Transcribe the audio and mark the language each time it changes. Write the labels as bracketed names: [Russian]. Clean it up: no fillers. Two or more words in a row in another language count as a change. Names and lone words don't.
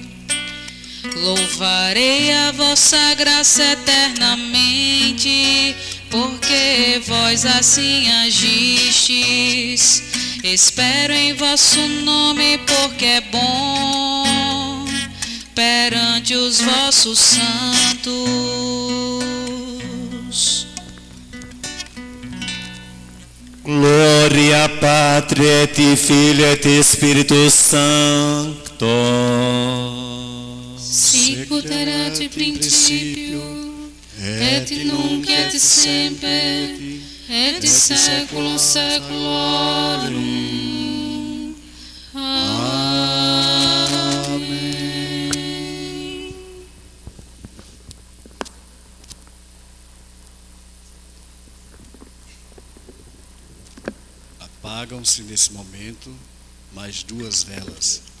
[Portuguese] Louvarei a vossa graça eternamente, porque vós assim agistes. Espero em vosso nome, porque é bom perante os vossos santos. [Latin] Glória Patri et Filio et Spiritus Sancto. Sicut erat in principio, et nunc et semper, et in saeculum saeculorum. [Portuguese] Amém. Apagam-se nesse momento mais duas velas.